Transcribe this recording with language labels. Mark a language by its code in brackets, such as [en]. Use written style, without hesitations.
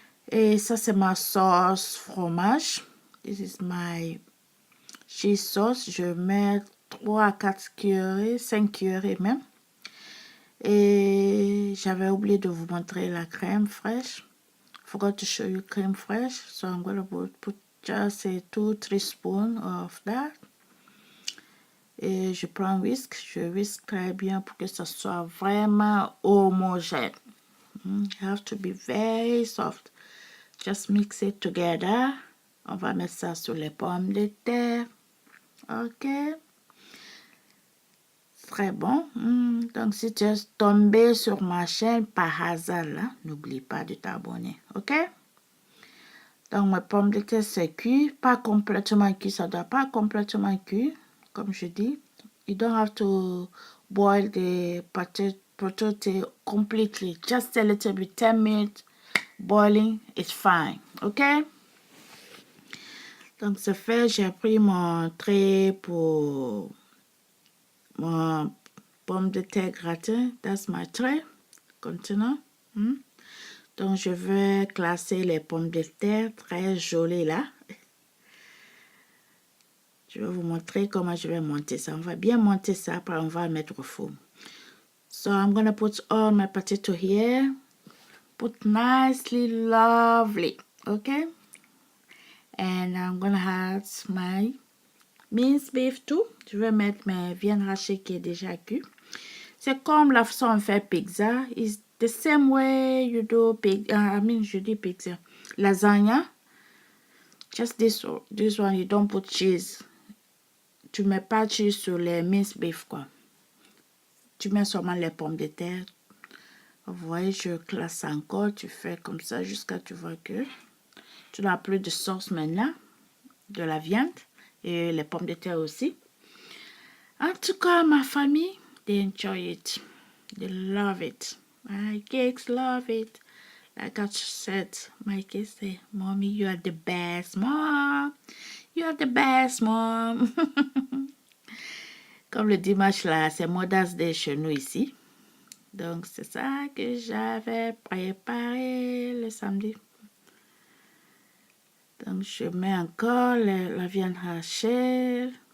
[fr] Et ça, c'est ma sauce fromage. [en] This is my cheese sauce. [fr] Je mets 3 à 4 cuillerées, 5 cuillerées même. Et j'avais oublié de vous montrer la crème fraîche. [en] Forgot to show you crème fraîche. So I'm going to put just 2-3 spoons of that. [fr] Et je prends un whisk. Je whisk très bien pour que ça soit vraiment homogène. [en] You have to be very soft. Just mix it together. [fr] On va mettre ça sur les pommes de terre. Ok. Très bon. Donc, si tu es tombé sur ma chaîne par hasard, là, n'oublie pas de t'abonner. Ok? Donc, mes pommes de terre, c'est cuit. Pas complètement cuit. Ça ne doit pas complètement cuit. Comme je dis. [en] You don't have to boil the potato completely. Just a little bit. 10 minutes boiling is fine. Ok? [fr] Donc, c'est fait. J'ai pris mon trait pour mon pomme de terre gratin. [en] That's my tray contenant. [fr] Donc, je vais classer les pommes de terre très jolies là. Je vais vous montrer comment je vais monter ça. On va bien monter ça, après on va mettre au four. [en] So, I'm going to put all my potato here. Put nicely, lovely. Okay? And I'm going to add my minced beef too. [fr] Je vais mettre mes viandes hachées qui est déjà cuit. C'est comme la façon on fait pizza. [en] It's the same way you do je dis pizza. Lasagna. Just this one, you don't put cheese. [fr] Tu mets pas de cheese sur les minced beef, quoi. Tu mets seulement les pommes de terre. Vous voyez, je classe encore. Tu fais comme ça jusqu'à tu vois que tu n'as plus de sauce maintenant. De la viande. Et les pommes de terre aussi. En tout cas, ma famille, [en] they enjoy it. They love it. My kids love it. Like I said, my kids say, Mommy, you are the best mom. You are the best mom. [fr] Comme le dimanche là, c'est Mother's Day chez nous ici. Donc, c'est ça que j'avais préparé le samedi. Donc, je mets encore la viande hachée.